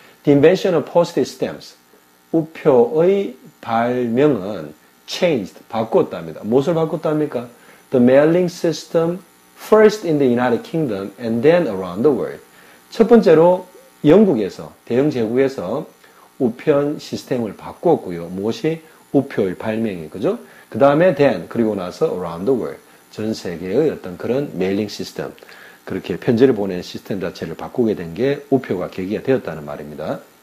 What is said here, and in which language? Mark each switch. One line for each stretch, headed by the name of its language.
English: The invention of postage stamps.
Korean: 우표의 발명은 changed, 바꿨답니다. 무엇을 바꿨답니까?
English: The mailing system first in the United Kingdom and then around the world.
Korean: 첫 번째로 영국에서, 대영 제국에서 우편 시스템을 바꿨고요. 무엇이? 우표의 발명이, 그죠? 그 다음에 then, 그리고 나서
English: around the world.
Korean: 전 세계의 어떤 그런 메일링 시스템, 그렇게 편지를 보내는 시스템 자체를 바꾸게 된 게 우표가 계기가 되었다는 말입니다.